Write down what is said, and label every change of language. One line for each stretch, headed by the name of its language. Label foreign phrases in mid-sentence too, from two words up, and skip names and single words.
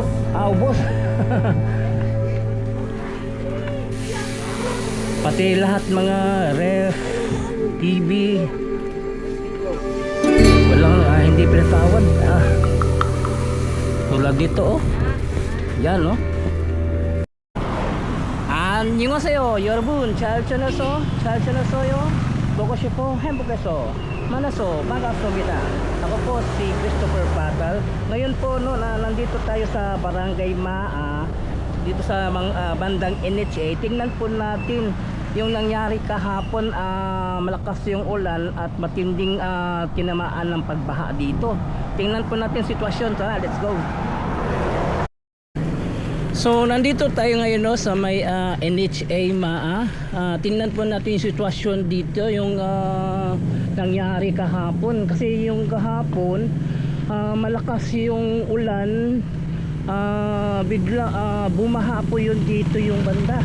Filipino: ubos. Pati lahat mga ref, TV, walang hindi pinatawad. Tulad dito, oh, yan, oh.
Korean: 안녕하세요 여러분, 잘 지내서 yo. 보고 싶어 행복해서 만나서 반갑습니다.
Filipino: Ako po si Christopher Patal. Ngayon po, no, nandito tayo sa Barangay Maa dito sa bandang NHA. Tingnan po natin yung nangyari kahapon. Malakas yung ulan at matinding tinamaan ng pagbaha dito. Tingnan po natin sitwasyon. Tara,
English: let's go.
Filipino: So nandito tayo ngayon, no, sa may NHA Maa. Tingnan po natin yung sitwasyon dito, yung nangyari kahapon. Kasi yung kahapon malakas yung ulan, bigla bumaha po yun dito yung banda.